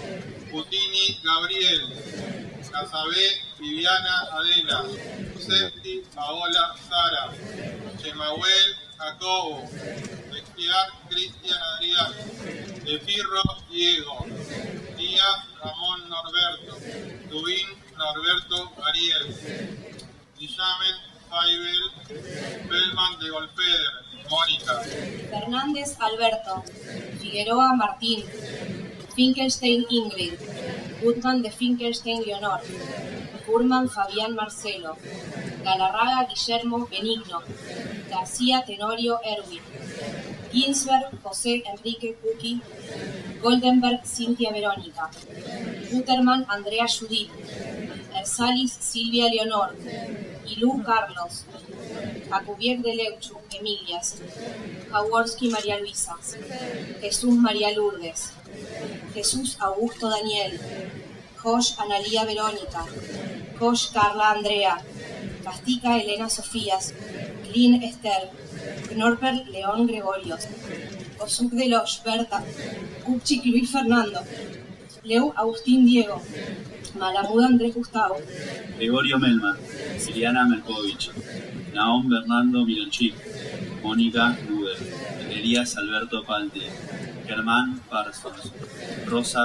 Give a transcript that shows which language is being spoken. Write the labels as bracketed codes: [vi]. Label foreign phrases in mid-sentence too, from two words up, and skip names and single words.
[es] Putini Gabriel, Casabé Viviana Adela, Septi Paola Sara, Chemahuel Jacobo, Esquiar Cristian Adrián, Efirro Diego, Díaz Ramón Norberto, Tubín Norberto Ariel, Dillamen Faibel, Bellman de Golfeder, Mónica. Fernández Alberto, Figueroa Martín, Finkelstein Ingrid, Gutman de Finkelstein Leonor, Furman Fabián Marcelo, Galarraga Guillermo Benigno, García Tenorio Erwin, Ginsberg José Enrique Cuqui, Goldenberg Cintia Verónica, Guterman Andrea Judith, Ersalis Silvia Leonor, Ilú Carlos, Jacubiec de Leuchu Emilias, Jaworski María Luisa, Jesús María Lourdes, Jesús Augusto Daniel, Josh Analía Verónica, Josh Carla Andrea, Castica Elena Sofías, Lynn Esther, Knorper León Gregorios, Osuk de Loch Berta, Kupchik Luis Fernando, Leu Agustín Diego, Malamud Andrés Gustavo, Gregorio Melman, Siliana Melkovich, Naom Bernardo Mironchik, Mónica Nubel, Elías Alberto Palti, Germán Parsons, Rosa